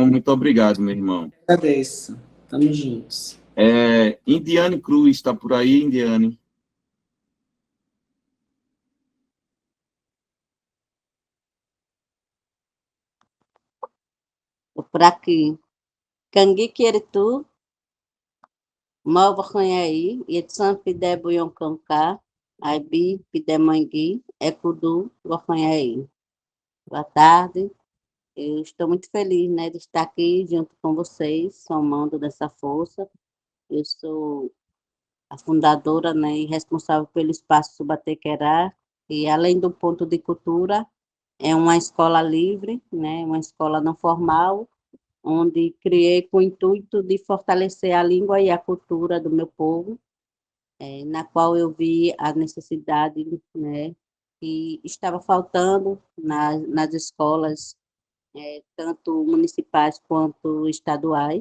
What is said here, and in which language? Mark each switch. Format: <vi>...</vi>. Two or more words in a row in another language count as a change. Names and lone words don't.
<pt>Muito obrigado, meu irmão. Agradeço. Estamos juntos. Indiane Cruz, está por aí, Indiane? Por aqui. Cangui Queritu, Malva Canhaí, Edson Pidé Buion Cancá, Aibi Pidé Mangui, Ecudu, Guacanhaí. Boa tarde. Eu estou muito feliz, né, de estar aqui junto com vocês, somando dessa força. Eu sou a fundadora, né, e responsável pelo Espaço Subatequerá, e além do ponto de cultura, é uma escola livre, né, uma escola não formal, onde criei com o intuito de fortalecer a língua e a cultura do meu povo, na qual eu vi a necessidade, né, que estava faltando nas escolas, tanto municipais quanto estaduais.</pt>